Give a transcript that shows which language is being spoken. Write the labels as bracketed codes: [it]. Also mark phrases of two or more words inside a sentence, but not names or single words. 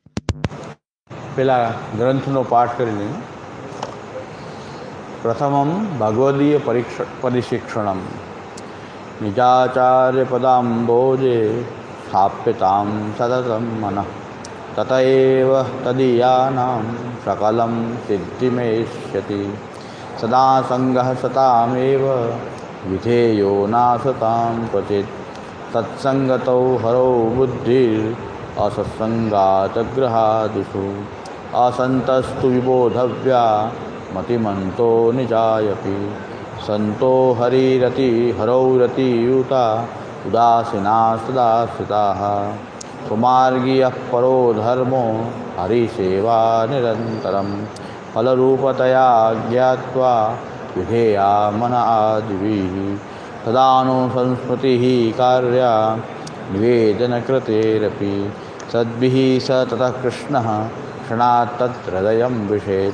[gu] પેલા ગ્રંથનો પાઠ કરી લઈએ. [sa] પ્રથમમ ભગવદીય પરિશિક્ષણમ નિજાચાર્ય પદાંબોજે સ્થાપ્યતામ સતતમ મનઃ તત એવ તદીયાનાં સકલમ સિદ્ધિમેષ્યતિ સદા સંગઃ સતામેવ વિધેયો નાસતાં ક્વચિત સત્સંગતો હરો બુદ્ધિર असत्संगात ग्रहादिषु असंतस्तु विबोधव्या मतिमन्तो निजायपि संतो हरिरति हरौरति युता उदासीना सदाश्रिताः सुमार्गीयः परो धर्मो हरिसेवा निरन्तरं फलरूपतया ज्ञात्वा विधेया मन आदिभिः तदानु संस्मृतिः कार्या निवेदन कृतेरपि सद्भिः स ततः कृष्णः क्षणात् तत् हृदयं विषेत्.